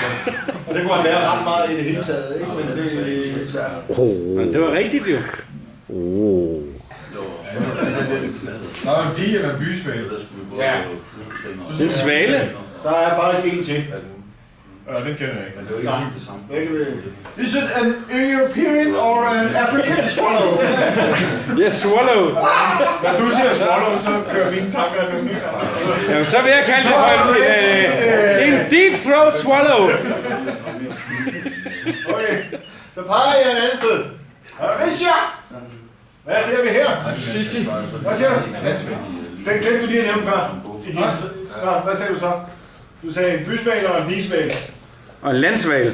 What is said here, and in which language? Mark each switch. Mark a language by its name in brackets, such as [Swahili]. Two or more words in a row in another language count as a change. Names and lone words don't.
[Danish] Og det kunne han være ret meget i det hele taget, ikke? Men det er lidt svært. Men det var rigtigt jo. Nå, en dige eller en bysvale. Ja. En svale. Der er faktisk en til. Ja, den kender jeg ikke. Men det er jo ikke helt det samme. [English] Is it an European or an African swallow? [Danish] Ja, swallow. Når du siger swallow, så kører mine tanker nogle helt andre. Jamen, så vil jeg kalde det for en [English] deep throat swallow. [Danish] Okay, så peger jeg et andet sted. Richard! Hvad ser vi her? City. Hvad siger du? Landsvale. Den glemte du lige at nævne før. Hvad sagde du så? Du sagde en bysvale og en digesvale. Og en landsvale.